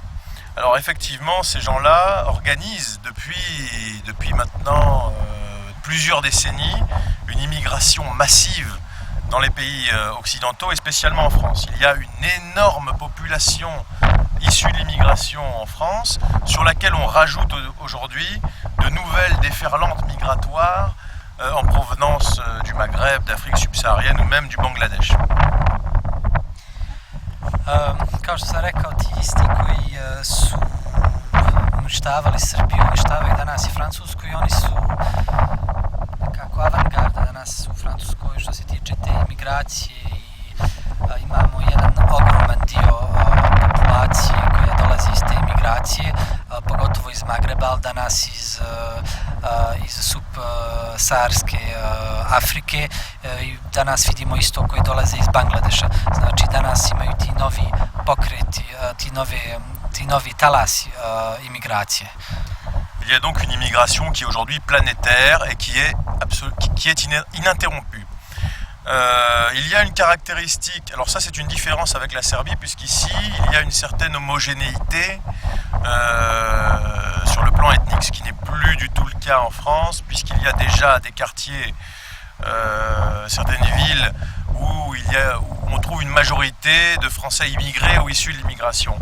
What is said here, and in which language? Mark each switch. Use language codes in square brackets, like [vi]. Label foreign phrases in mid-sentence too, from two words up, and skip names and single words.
[fr] Alors effectivement, ces gens-là organisent depuis maintenant plusieurs décennies une immigration massive dans les pays occidentaux et spécialement en France. Il y a une énorme population issue de l'immigration en France sur laquelle on rajoute aujourd'hui de nouvelles déferlantes migratoires en provenance du Maghreb, d'Afrique subsaharienne ou même du Bangladesh. [sr] Kao što sam rekao, ti isti koji su uništavali Srbiju, uništavaju danas i Francusku i oni su nekako avangarda danas u Francuskoj što se tiče te imigracije i imamo jedan ogroman dio populacije koja dolazi iz te imigracije, pogotovo iz Magreba, ali danas iz subsaharske Afrike i danas vidimo isto koji dolaze iz Bangladeša. Znači danas imaju ti novi pokreti, ti novi talasi imigracije. [fr] Il y a donc une immigration qui est aujourd'hui planétaire et qui est ininterrompue. Il y a une caractéristique, alors ça c'est une différence avec la Serbie puisqu'ici il y a une certaine homogénéité sur le plan ethnique, ce qui n'est plus du tout le cas en France puisqu'il y a déjà des quartiers, certaines villes où on trouve une majorité de Français immigrés ou issus de l'immigration.